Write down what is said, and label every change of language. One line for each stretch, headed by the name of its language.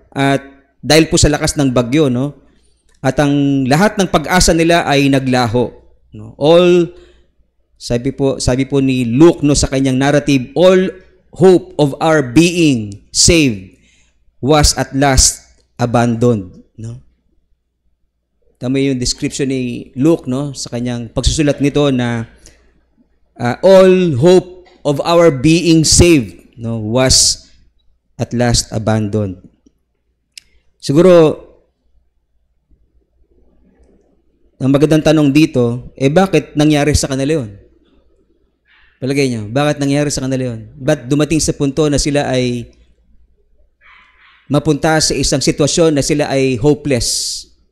Filipino: At dahil po sa lakas ng bagyo, no? At ang lahat ng pag-asa nila ay naglaho, no? Sabi po ni Luke, no, sa kanyang narrative,
English: all hope of our being saved was at last abandoned, no?
Filipino: Tama yung description ni Luke, no, sa kanyang pagsusulat nito na
English: all hope of our being saved, no, was at last abandoned.
Filipino: Siguro ang magandang tanong dito, bakit nangyari sa kanila yun? Palagay niyo, bakit nangyari sa kanila yun? Ba't dumating sa punto na sila ay mapunta sa isang sitwasyon na sila ay hopeless?